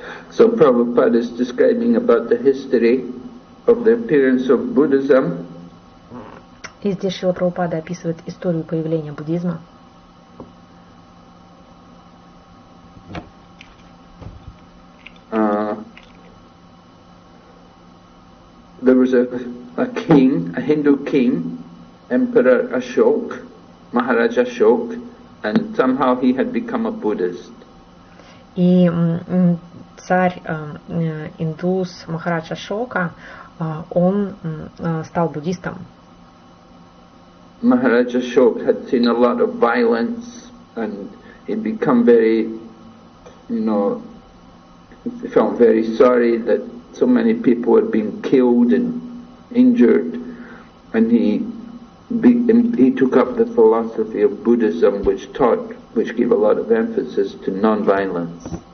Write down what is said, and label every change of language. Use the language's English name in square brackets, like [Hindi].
[English] So Prabhupada is describing about the history of the appearance of Buddhism. [Russian] И здесь Шрила Прабхупада описывает историю появления буддизма. [English] There was a king, a Hindu king, Emperor Ashok, Maharaj Ashok, and somehow he had become a Buddhist. [Russian] И царь индус Махарадж Ашока, он стал буддистом. [English] Maharaj Ashok had seen a lot of violence, and he'd become very, he felt very sorry that so many people had been killed and injured, and he took up the philosophy of Buddhism, which gave a lot of emphasis to non-violence.